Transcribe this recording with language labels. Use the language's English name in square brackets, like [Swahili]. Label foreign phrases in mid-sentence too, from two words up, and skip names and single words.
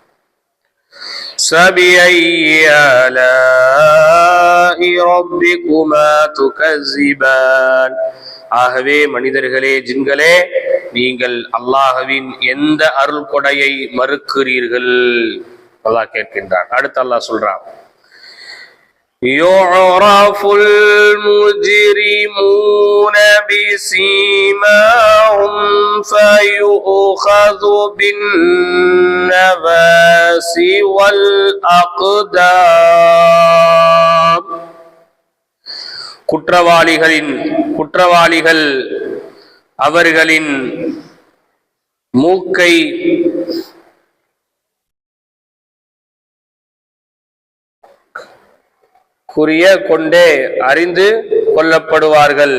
[Arabic] فبأي آلاء ربكما تكذبان. [Tamil] ஆகவே மனிதர்களே, ஜின்களே, நீங்கள் அல்லாஹ்வின் எந்த அருள் கொடையை மறுக்கிறீர்கள்? அல்லாஹ் கேட்கின்றான். அடுத்து அல்லாஹ் சொல்றான், [Arabic] يُعْرَفُ الْمُجْرِمُونَ بِسِيمَاهُمْ فَيُؤْخَذُ بِالنَّوَاسِي وَالْأَقْدَامِ. [Tamil] குற்றவாளிகள் அவர்களின் மூக்கை குறிய கொண்டே அறிந்து கொள்ளப்படுவார்கள்.